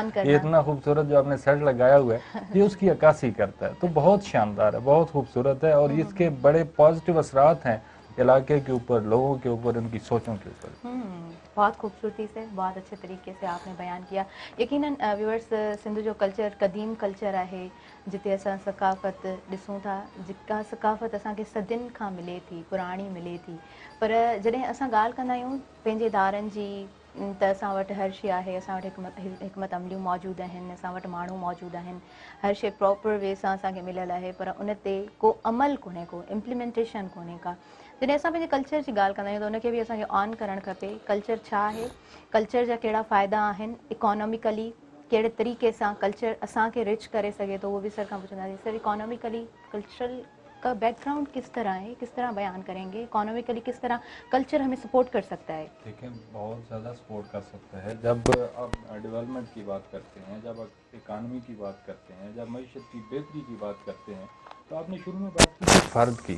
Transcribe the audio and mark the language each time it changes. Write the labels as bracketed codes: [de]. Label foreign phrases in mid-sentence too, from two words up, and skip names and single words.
[ur] یہ اتنا خوبصورت جو آپ نے سیٹ لگایا ہوا ہے یہ اس کی عکاسی کرتا ہے، تو بہت شاندار ہے، بہت خوبصورت ہے، اور اس کے بڑے پازیٹو اثرات ہیں علاقے کے اوپر، لوگوں کے اوپر، ان کی سوچوں کے اوپر. بہت خوبصورتی سے، بہت اچھے طریقے سے آپ نے بیان کیا. [sd] यकीनन व्यूअर्स, सिंध जो कल्चर कदीम कल्चर है, जिते असां सकाफ़त ॾिसूं था, जेका सकाफ़त असांखे सदियुनि खां मिले थी, पुराणी मिले थी, पर जॾहिं असां ॻाल्हि कंदा आहियूं पंहिंजे इदारनि जी, त असां वटि हर शइ आहे, असां वटि हिकमत अमलियूं मौजूदु आहिनि, असां वटि माण्हू मौजूदु आहिनि, हर शइ [en] proper way [sd] सां असांखे मिलियल आहे, पर उन ते को अमल कोन्हे, को इम्प्लीमेंटेशन कोन्हे का। जॾहिं असां पंहिंजे कल्चर जी ॻाल्हि कंदा आहियूं त उनखे बि असांखे ऑन करणु खपे। कल्चर छा आहे, कल्चर जा कहिड़ा फ़ाइदा आहिनि, इकोनॉमिकली कहिड़े तरीक़े सां कल्चर असांखे रिच करे सघे थो, [ur] وہ بھی [sd] सर खां पुछंदासीं। [ur] سر، اکنامکلی کلچرل کا بیک گراؤنڈ کس طرح ہے، کس طرح بیان کریں گے، اکنامکلی کس طرح کلچر ہمیں سپورٹ کر سکتا ہے? دیکھیے، بہت زیادہ سپورٹ کر سکتا ہے۔ جب آپ ڈیولپمنٹ کی بات کرتے ہیں، جب آپ اکانمی کی بات کرتے ہیں، جب معیشت کی بہتری کی بات کرتے ہیں، تو آپ نے شروع میں بات کی فرد کی.